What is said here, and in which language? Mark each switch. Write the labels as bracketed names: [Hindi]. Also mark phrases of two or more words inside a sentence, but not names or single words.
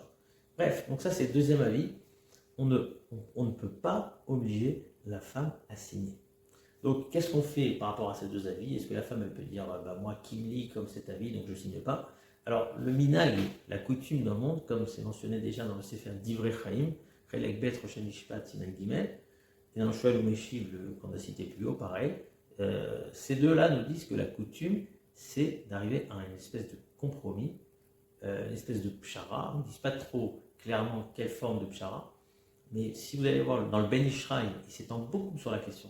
[French] Bref, donc ça, c'est le deuxième avis. On ne peut pas obliger la femme à signer. Donc, qu'est-ce qu'on fait par rapport à ces deux avis? Est-ce que la femme, elle peut dire, moi, qui me lit comme cet avis, donc je ne signe pas? Alors, le minag, la coutume dans le monde, comme c'est mentionné déjà dans le Sefer Divrei Chaim, Chelek Bet Rosh Mishpat Siman Gimel, et dans le Shoel ou Meshiv, qu'on a cité plus haut, pareil, ces deux-là nous disent que la coutume, c'est d'arriver à une espèce de compromis, une espèce de pshara. On ne dit pas trop clairement quelle forme de pshara, mais si vous allez voir dans le Ben Ishraï, il s'étend beaucoup sur la question.